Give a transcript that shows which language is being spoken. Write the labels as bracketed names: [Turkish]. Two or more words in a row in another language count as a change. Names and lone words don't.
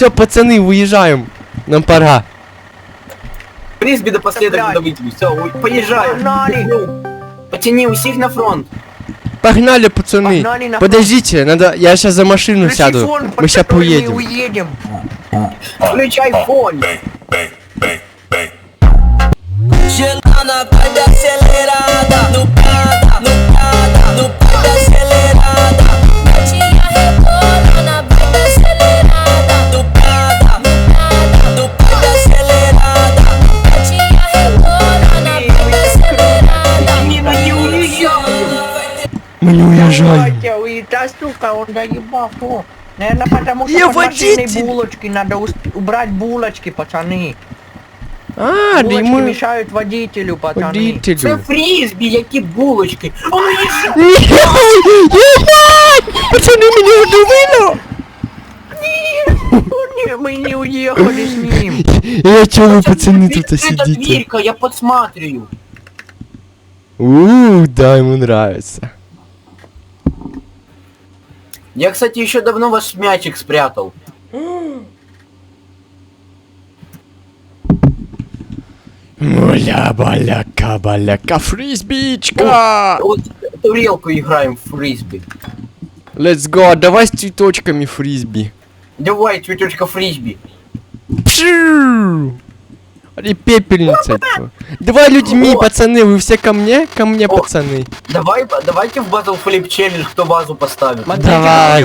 [Russian] Все, пацаны, уезжаем. Нам пора. Фрисби напоследок Блядь. давайте. Все, поезжаем. Погнали. [Ukrainian] Пацаны, усіх на фронт. [Russian] Погнали, пацаны. Погнали на- Подождите, надо, я сейчас за машину Включи сяду. фон, Мы под сейчас который мы поедем. уедем. Включай фон. [Portuguese] Gelar na vibe acelerada, no prada, no vibe acelerada. Gatinha rebola na vibe acelerada, no prada, no vibe acelerada. Gatinha rebola na vibe acelerada. Menina, [Russian] не уезжай. Мы не уезжаем. Давайте, уйдет, сука, он доебал. О. Наверное, потому Я что под машиной водитель. булочки, надо убрать булочки, пацаны. А, да Булочки ему... мешают водителю, пацаны. [Ukrainian] Це [Russian] Водителю. [Ukrainian] фрізбі, які булочки. Воно їжить. [Russian] Ебать! Пацаны, меня удивило! Не, мы не уехали с ним. Я чё вы, пацаны, тут [Ukrainian] Відкрита сидите? [Russian] дверка, я подсматриваю. Да, ему нравится. Я, кстати, еще давно ваш мячик спрятал. Муля-баляка-баляка, фрисбичка! Вот турелку играем в фрисби. [English] Let's go, [Russian] давай с цветочками фрисби. Давай, тетечка фрисби. Пшу! Или пепельница. типа. Давай людьми, пацаны, вы все ко мне? Ко мне, пацаны. Давайте в Battle Flip Challenge, кто базу поставит. Смотрите, Давай,